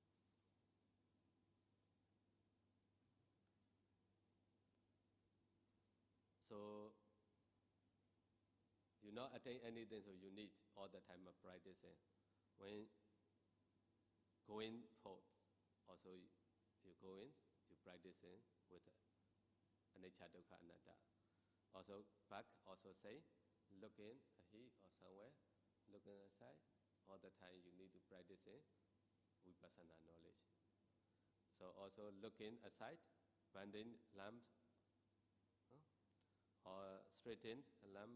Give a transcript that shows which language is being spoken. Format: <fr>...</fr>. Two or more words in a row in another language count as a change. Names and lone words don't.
<en>So you not attain anything, so you need all the time of practicing. When going forth, also you go in, you practicing with</en> <pi>anicca, dukkha, anatta.</pi> <en>Also back, also say, looking ahead or somewhere, looking aside, all the time you need to practice in Vipassana knowledge. So also looking aside, bending lamp, or straighten a lamp.</en>